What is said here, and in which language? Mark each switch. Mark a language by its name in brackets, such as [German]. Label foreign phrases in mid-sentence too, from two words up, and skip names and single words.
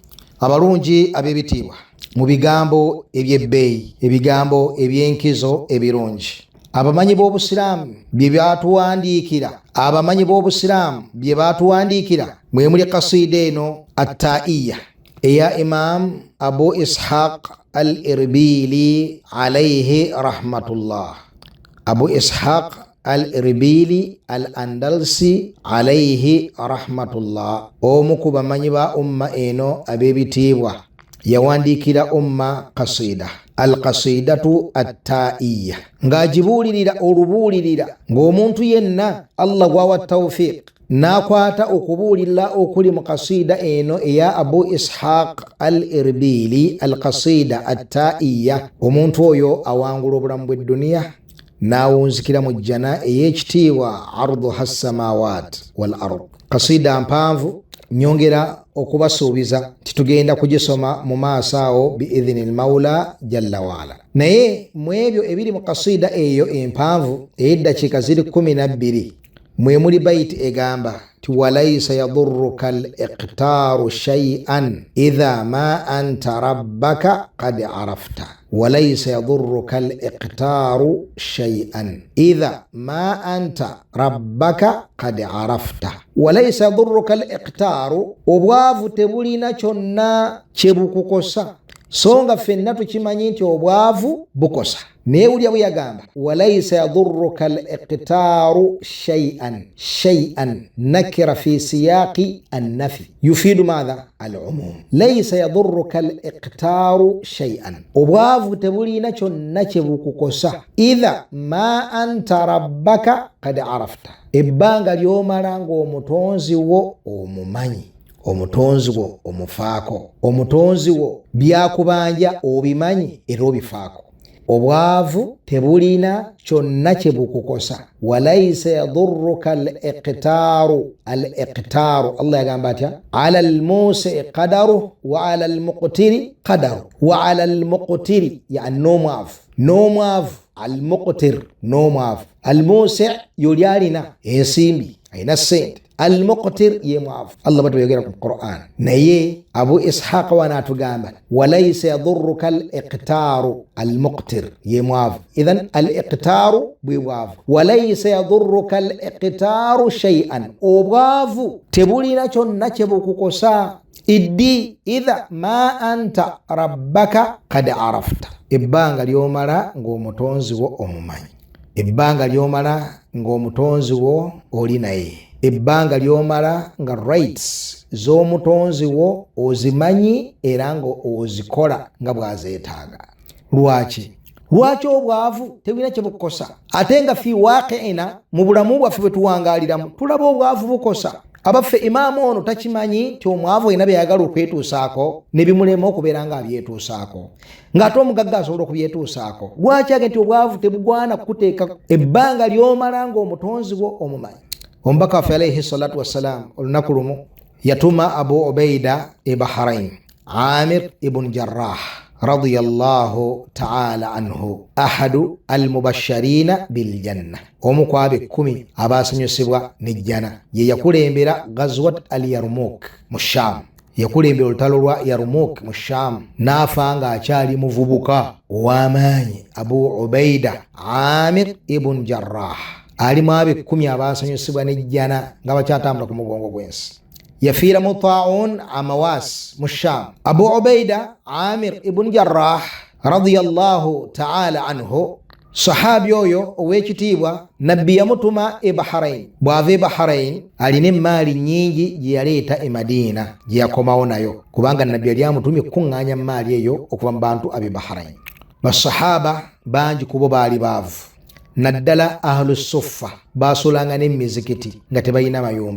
[Ganda] Abalungi ab'ebitiibwa, mu bigambo eby'ebbeeyi, ebigambo eby'enkizo ebirungi, abamanyi b'Obusiraamu bye batuwandiikira, abamanyi b'Obusiraamu bye batuwandiikira mwe muli qasida eno Attaiya eya Imam Abu Ishaq al-Irbili [Arabic] عليه رحمة الله. Abu Ishaq al-Irbili al-Andalusi عليه رحمة الله, [Ganda] omu ku bamanyi ba umma eno ab'ebitiibwa, yawandiikira umma qasida [Arabic] القصيدة التائية, [Ganda] ng'agibuulirira olubuulirira ng'omuntu yenna Allah gwawa tawfiq n'akwata okubuulirira okuli mu qasida eno eya Abu Ishaq al-Irbili [Arabic] القصيدة التائية, [Ganda] omuntu oyo awangula obulamu bw'edduniya n'awunzikira mu jjana ey'ekitiibwa [Arabic] عرضها السماوات والأرض. [Ganda] Qasida mpanvu, nyongera okubasuubiza titugenda kugisoma mu maaso awo [Arabic] بإذن المولى جل وعلا. [Ganda] Naye mu ebyo ebiri mu qasida eyo empanvu ey'eddakiika ziri 12 mwe muli bayiti egamba ti [Arabic] وليس يضرك الإقتار شيئا إذا ما أنت ربك قد عرفت. وليس يضرك الإقتار شيئا إذا ما أنت ربك قد عرفت. وليس يضرك الإقتار, [Ganda] obwavu tebulina kyonna kye bukukosa, so nga ffenna tukimanyi nti obwavu bukosa. Naye ulya bwe yagamba [Arabic] وليس يضرك الإقتار شيئا نكرة في سياق النفي يفيد مدى العموم. ليس يضرك الإقتار شيئا, [Ganda] obwavu tebulina kyonna kye bukukosa, [Arabic] إذا ما أنت ربك قد عرفت, [Ganda] ebbanga ly'omala ng'omutonzi wo omumanyi, omutonzi wo omufaako, omutonzi wo byakubanja obimanyi era obifaako. Obwavu tebulina kyonna kye bukukosa. [Arabic] وليس يضرك الإقتار, [Ganda] Allah yagamba atya [Arabic] على الموسع قدره وعلى المقتر قدره وعلى المقتر يعني n'omwavu al-muqtir n'omwavu. [Ganda] Al-musi yoli alina ensimbi, alina ssente, al-muqtir ye mwavu. Allah batuyogera ku Qur'an naye Abu Ishaq wanatugamba [Arabic] وليس يضرك الإقتار [Ganda] al-muqtir ye mwavu. Idhan al-iqtaru bwibwavu walaysa yadurruka al-iqtaru shay'an obwavu tebulina kyonna kye bukukosa. [Arabic] Iddi إذا ما أنت ربك قد عرفت. [Ganda] Ebbanga lyomala ng'omutonzi wo omumanyi, ebbanga lyomala ng'omutonzi wo oli naye, ebbanga lyomala nga rights z'omutonzi wo ozimanyi era nga ozikola nga bwazeetaaga. Lwaki obwavu tebulina kye bukukosa? Ate nga [Arabic] في واقعنا [Ganda] mu bulamu bwaffe bwe tuwangaaliramu tulaba obwavu bukosa. Abaffe imaamu ono takimanyi ti omwavu alina byayagala okwetuusaako ne bimulema okubeera nga abyetuusaako, ng'ate omugagga asobola okubyetuusaako. Lwaki age nti obwavu tebugwana kukuteeka ebbanga ly'omala ng'omutonzi wo omumanyi? Omubaka waffe [Arabic] عليه الصلاة والسلام [Ganda] olunaku lumu yatuma [Arabic] Abu Ubaida e Bahrain, Amir ibn Jarrah رضي الله تعالى عنه, أحد المبشرين بالجنة, [Ganda] omu ku abe 10 abasanyusibwa n'ejjana. Ye yakulembera Ghazwat al-Yarmouk mu Sham, yakulembera olutalo lwa Yarmouk mu Sham, n'afa ng'akyali muvubuka ow'amaanyi. Abu Ubaida Amir ibn Jarrah ali mu abe 10 abasanyusibwa n'ejjana nga bakyatambula ku mugongo gw'ensi. Yafiira mu Ta'un Amawas mu Sham. Abu Ubaida Amir ibn Jarrah [Arabic] رضي الله تعالى عنه, [Ganda] sahabi oyo ow'ekitiibwa, nabbi yamutuma e Bahrain. Bw'ava e Bahrain alina emmaali nnyingi gye yaleeta e Madina gye yakomawo nayo, kubanga nabbi yali amutumye kuŋŋaanya emmaali eyo okuva mu bantu ab'e Bahrain. Basahaba bangi kubo baali baavu, naddala [Arabic] أهل الصفة [Ganda] basulanga n'emizikiti nga tebalina mayumba.